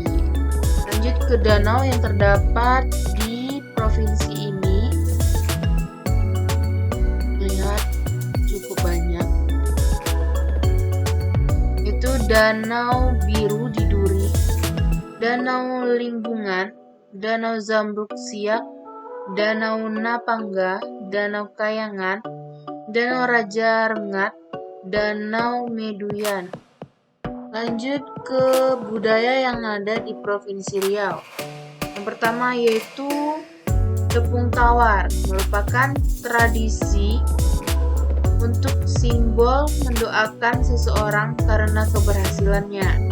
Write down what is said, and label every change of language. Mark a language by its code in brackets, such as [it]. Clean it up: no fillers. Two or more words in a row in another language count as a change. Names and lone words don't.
[id] Lanjut ke danau yang terdapat di provinsi ini. Lihat, cukup banyak. Itu Danau Biru di Duri, Danau Limbungan, Danau Zambruk Siak, Danau Napangga, Danau Kayangan, Danau Raja Rengat, Danau Meduyan. Lanjut ke budaya yang ada di Provinsi Riau. Yang pertama yaitu tepung tawar, merupakan tradisi untuk simbol mendoakan seseorang karena keberhasilannya.